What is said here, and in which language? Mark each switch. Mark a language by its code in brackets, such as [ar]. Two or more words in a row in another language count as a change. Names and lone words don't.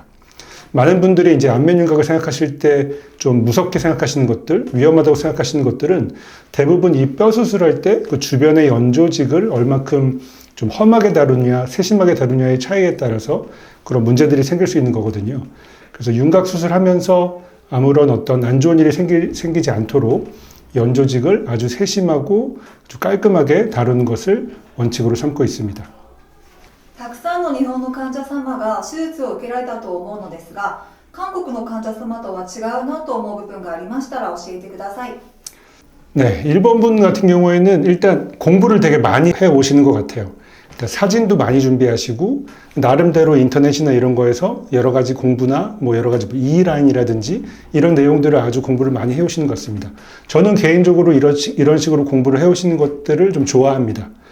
[ko] 많은 분들이 이제 안면윤곽을 생각하실 때 좀 무섭게 생각하시는 것들, 위험하다고 생각하시는 것들은 대부분 이 뼈 수술할 때 그 주변의 연 조직을 얼마큼 좀 험하게 다루냐, 세심하게 다루냐의 차이에 따라서 그런 문제들이 생길 수 있는 거거든요. 그래서 윤곽 수술하면서 아무런 어떤 안 좋은 일이 생기지 않도록 연 조직을 아주 세심하고 아주 깔끔하게 다루는 것을 원칙으로 삼고 있습니다. [ja] たくさんの日本の患者様が手術を受けられたと思うのですが、韓国の患者様とは違うなと思う部分がありましたら教えてください。 [ko] 네, 일본 분 같은 경우에는 일단 공부를 되게 많이 해 오시는 것 같아요. 일단 사진도 많이 준비하시고 나름대로 인터넷이나 이런 거에서 여러 가지 공부나 뭐 여러 가지 E라인이라든지 이런 내용들을 아주 공부를 많이 해 오시는 것 같습니다. 저는 개인적으로 이런 식으로 공부를 해 오시는 것들을 좀 좋아합니다.